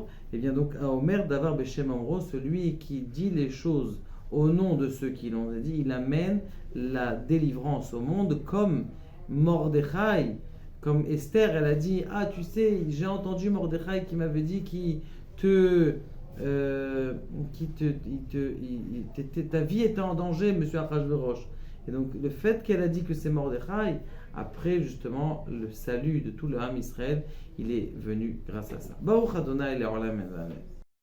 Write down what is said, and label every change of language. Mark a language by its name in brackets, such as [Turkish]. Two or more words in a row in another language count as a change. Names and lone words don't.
[French] Et bien donc, à [Hebrew] אומר דבר בשם אמרו, [French] celui qui dit les choses au nom de ceux qui l'ont dit, il amène la délivrance au monde, comme Mordechai, comme Esther, elle a dit, ah, tu sais, j'ai entendu Mordechai qui m'avait dit ta vie était en danger, monsieur Achashverosh. Et donc, le fait qu'elle a dit que c'est Mordechai, après justement le salut de tout le [Hebrew] עם ישראל, [French] il est venu grâce à ça. [Hebrew] ברוך ה' לעולם אמן.